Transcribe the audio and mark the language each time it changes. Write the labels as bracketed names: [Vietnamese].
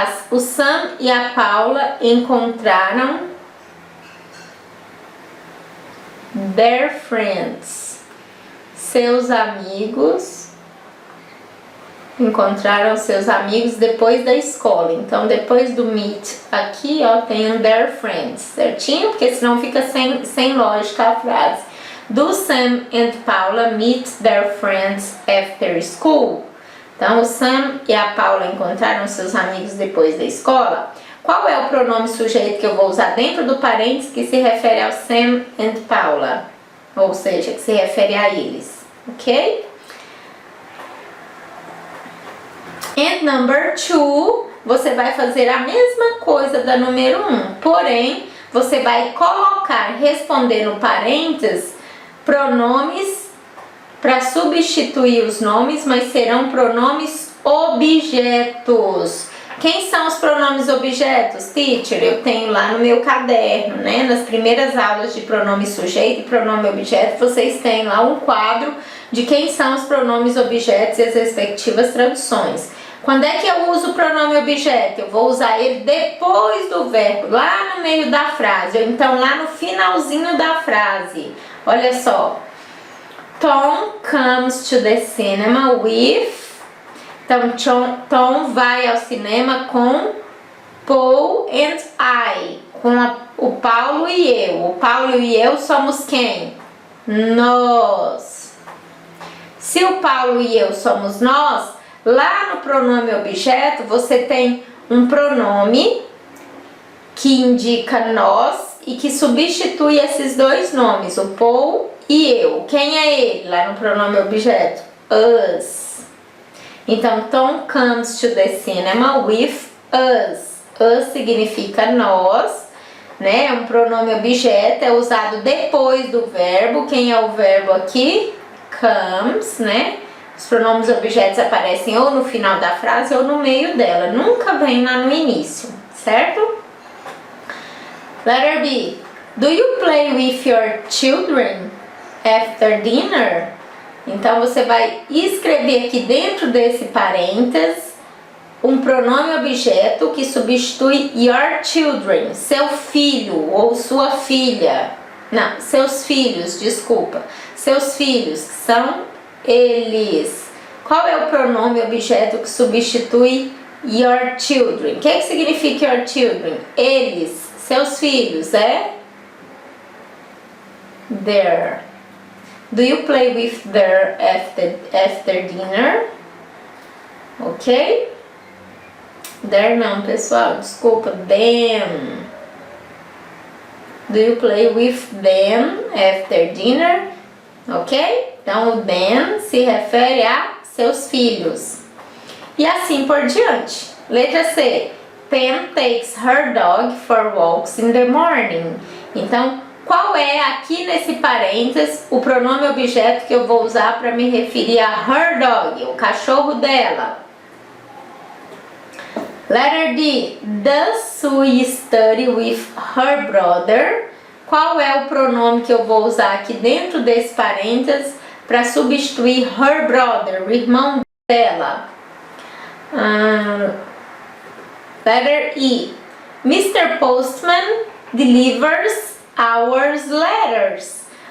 [Portuguese] O Sam e a Paula encontraram [English] their friends. [Portuguese] Seus amigos encontraram seus amigos depois da escola. Então, depois do meet, aqui, ó, tem um [English] their friends, [Portuguese] certinho? Porque senão fica sem lógica a frase. [English] Do Sam and Paula meet their friends after school? [Portuguese] Então, o Sam e a Paula encontraram seus amigos depois da escola. Qual é o pronome sujeito que eu vou usar dentro do parênteses que se refere ao Sam and Paula? Ou seja, que se refere a eles, ok? [English] And number 2, [Portuguese] você vai fazer a mesma coisa da número 1, porém, você vai colocar, responder no parênteses, pronomes para substituir os nomes, mas serão pronomes objetos. Quem são os pronomes objetos, teacher? Eu tenho lá no meu caderno, né? Nas primeiras aulas de pronome sujeito e pronome objeto, vocês têm lá um quadro de quem são os pronomes objetos e as respectivas traduções. Quando é que eu uso o pronome objeto? Eu vou usar ele depois do verbo, lá no meio da frase, ou então lá no finalzinho da frase. Olha só. [English] Tom comes to the cinema with... [Portuguese] Então, Tom vai ao cinema com [English] Paul and I, [Portuguese] com o Paulo e eu. O Paulo e eu somos quem? Nós. Se o Paulo e eu somos nós, lá no pronome objeto, você tem um pronome que indica nós e que substitui esses dois nomes, o Paul e eu. Quem é ele lá no pronome objeto? [English] Us. [Portuguese] Então, [English] Tom comes to the cinema with us. [Portuguese] Us significa nós, né? É um pronome objeto, é usado depois do verbo. Quem é o verbo aqui? Comes, né? Os pronomes objetos aparecem ou no final da frase ou no meio dela. Nunca vem lá no início, certo? [English] Letter B. Do you play with your children after dinner? [Portuguese] Então você vai escrever aqui dentro desse parênteses um pronome objeto que substitui [English] your children, [Portuguese] seu filho ou sua filha. Não, seus filhos, desculpa. Seus filhos são eles. Qual é o pronome objeto que substitui [English] your children? [Portuguese] O que significa [English] your children? [Portuguese] Eles, seus filhos, é their. [English] Do you play with their after dinner? Ok? [Portuguese] Their não, pessoal, desculpa, them. [English] Do you play with them after dinner? Ok? [Portuguese] Então o them se refere a seus filhos. E assim por diante. Letra C. [English] Pam takes her dog for walks in the morning. [Portuguese] Então, qual é aqui nesse parênteses o pronome objeto que eu vou usar para me referir a [English] her dog, [Portuguese] o cachorro dela? [English] Letter D. Does Sue study with her brother? [Portuguese] Qual é o pronome que eu vou usar aqui dentro desse parênteses para substituir [English] her brother, [Portuguese] o irmão dela? [English] Letter E. Mr. Postman delivers our letters.